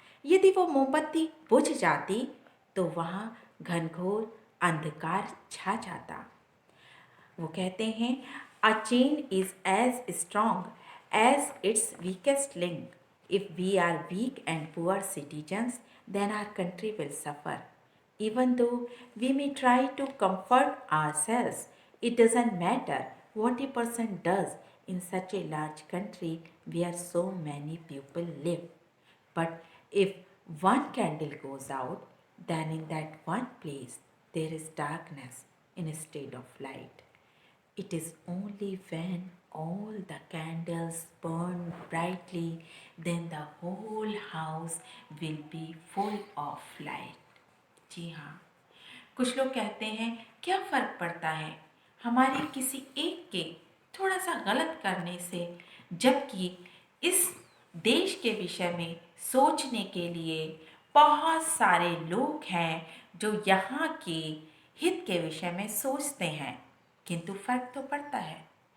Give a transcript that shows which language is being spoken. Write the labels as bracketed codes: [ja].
[hi] यदि वो मोमबत्ती बुझ जाती तो वहाँ घनघोर अंधकार छा जाता। वो कहते हैं, [en] A chain is as strong as it's weakest link. If we are weak and poor citizens, then our country will suffer. Even though we may try to comfort ourselves, it doesn't matter what a person does in such a large country where so many people live. But if one candle goes out, then in that one place there is darkness instead of light. It is only when all the candles burn brightly, then the whole house will be full of light. [hi] जी हाँ, कुछ लोग कहते हैं क्या फ़र्क पड़ता है हमारे किसी एक के थोड़ा सा गलत करने से, जबकि इस देश के विषय में सोचने के लिए बहुत सारे लोग हैं जो यहाँ के हित के विषय में सोचते हैं, किंतु फर्क तो पड़ता है।